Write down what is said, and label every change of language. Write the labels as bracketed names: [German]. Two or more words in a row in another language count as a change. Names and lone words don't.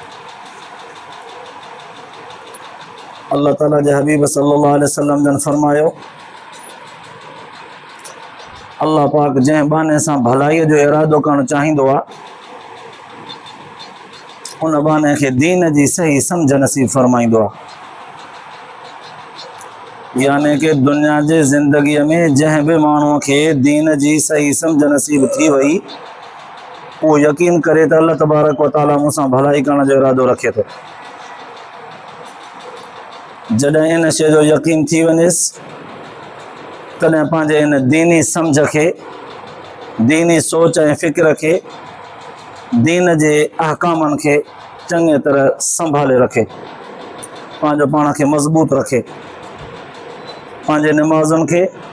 [Sindhi] अल्लाह ताला जे हबीब [Arabic] صلى الله عليه وسلم [Sindhi] जन फरमायो, अल्लाह पाक जंहिं बहाने सां भलाईअ जो इरादो करणु चाहींदो आहे उन बहाने खे दीन जी सही सम्झ नसीब फरमाईंदो आहे. यानी कि दुनिया जे ज़िंदगीअ में जंहिं बि माण्हूअ खे दीन जी सही सम्झ नसीब थी वई उहो यकीन करे त [Arabic] الله تبارك وتعالى [Sindhi] मूंसां भलाई करण जो इरादो रखे थो. जॾहिं इन शइ जो यकीन थी वञेसि तॾहिं पंहिंजे इन दीनी सम्झ खे, दीनी सोच ऐं फ़िक्र खे, दीन जे अहकामनि खे चङी तरह संभाले रखे, पंहिंजो पाण खे मज़बूत रखे, पंहिंजे निमाज़ुनि